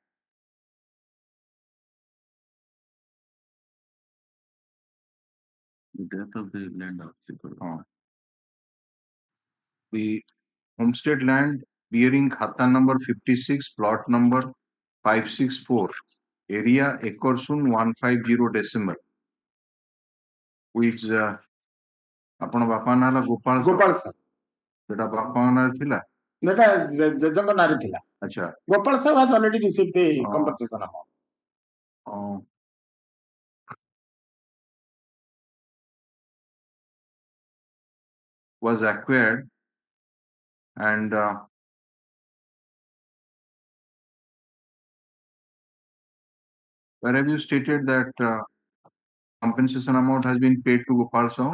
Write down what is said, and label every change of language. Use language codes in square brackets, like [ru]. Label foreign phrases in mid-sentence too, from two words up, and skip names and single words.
[en] the death of the land the homestead land bearing khata number 56, plot number 564, area Ekorsun 150 decimal, which [or] ଆପଣ ବାପା ନାଁ ହେଲା ଗୋପାଳ ସାହୁ ସେଟା ବାପା ନାଁରେ ଥିଲା ସେଟା ଜେଜେଙ୍କ ନାଁରେ ଥିଲା ଆଚ୍ଛା [en] ଗୋପାଳ ସାହୁ has already received the compensation amount. Was acquired and where have you stated that compensation amount has been paid to Gopal Sahoo